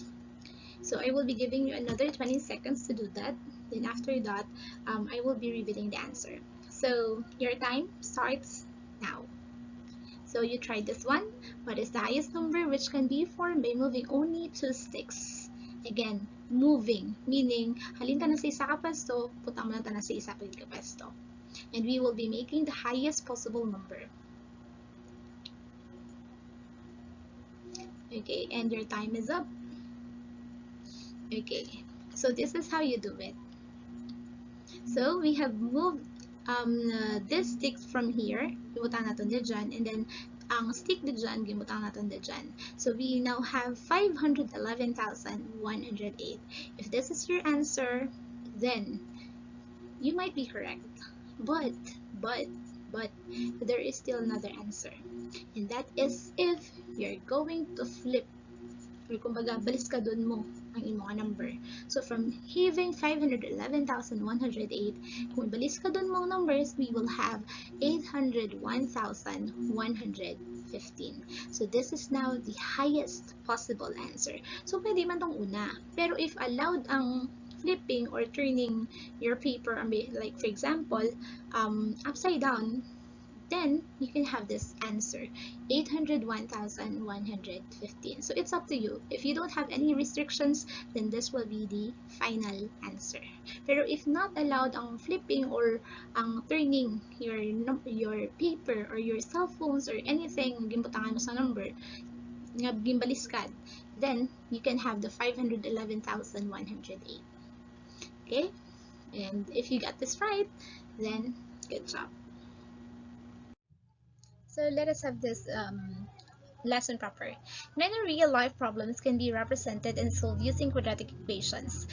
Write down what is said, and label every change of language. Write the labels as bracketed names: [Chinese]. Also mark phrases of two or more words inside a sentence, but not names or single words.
[English] So I will be giving you another 20 seconds to do that. Then after that, I will be revealing the answer. So your time starts now. So you try this one. What is the highest number which can be formed by moving only 2 sticks? Again, moving, meaning [Hiligaynon] halin ta na sa isa ka pwesto, putang mo na ta na sa isa ka pwesto. [English] And we will be making the highest possible number. Okay, and your time is up. Okay, so this is how you do it. So we have moved this stick from here, [Hiligaynon] gimutan natin dyan, [English] and then [Hiligaynon] ang stick dyan, gimutan natin dyan. [English] So we now have 511,108. If this is your answer, then you might be correct. But there is still another answer. And that is if you're going to flip, or [Hiligaynon] kumbaga, baliskadon mo ang imong number. [English] So from having 511,108, [Hiligaynon] kung baliskadon mo numbers, [English] we will have [Hiligaynon] 801,115. [English] So this is now the highest possible answer. [Hiligaynon] So pwede man tong una. [English] Pero if allowed ang flipping or turning your paper, like for example, upside down, then you can have this answer, 801,115. So it's up to you. If you don't have any restrictions, then this will be the final answer. Pero if not allowed ang flipping or ang turning your paper or your cell phones or anything [Hiligaynon] gimbutangan mo sa number nga gimbaliskad, [English] then you can have the 511,108. Okay? And if you got this right, then good job. So let us have this Lesson proper. Many real-life problems can be represented and solved using quadratic equations.